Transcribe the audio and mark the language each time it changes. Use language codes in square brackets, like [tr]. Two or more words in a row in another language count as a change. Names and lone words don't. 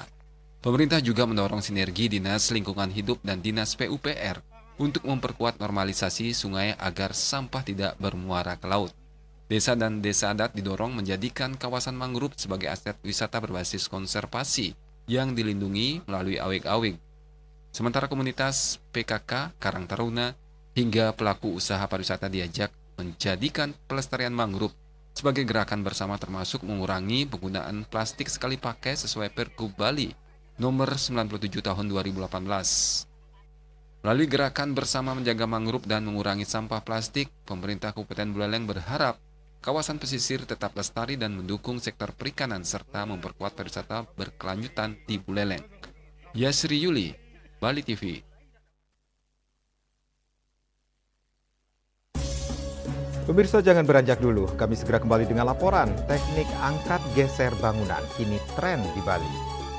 [id] Pemerintah juga mendorong sinergi Dinas Lingkungan Hidup dan Dinas PUPR untuk memperkuat normalisasi sungai agar sampah tidak bermuara ke laut. Desa dan desa adat didorong menjadikan kawasan mangrove sebagai aset wisata berbasis konservasi yang dilindungi melalui awig-awig. Sementara komunitas PKK, Karang Taruna, hingga pelaku usaha pariwisata diajak menjadikan pelestarian mangrove sebagai gerakan bersama, termasuk mengurangi penggunaan plastik sekali pakai sesuai Pergub Bali nomor 97 tahun 2018. Melalui gerakan bersama menjaga mangrove dan mengurangi sampah plastik, pemerintah Kabupaten Buleleng berharap kawasan pesisir tetap lestari dan mendukung sektor perikanan serta memperkuat pariwisata berkelanjutan di Buleleng. Yasri Yuli, Bali TV. Pemirsa, jangan beranjak dulu, kami segera kembali dengan laporan teknik angkat geser bangunan kini tren di Bali.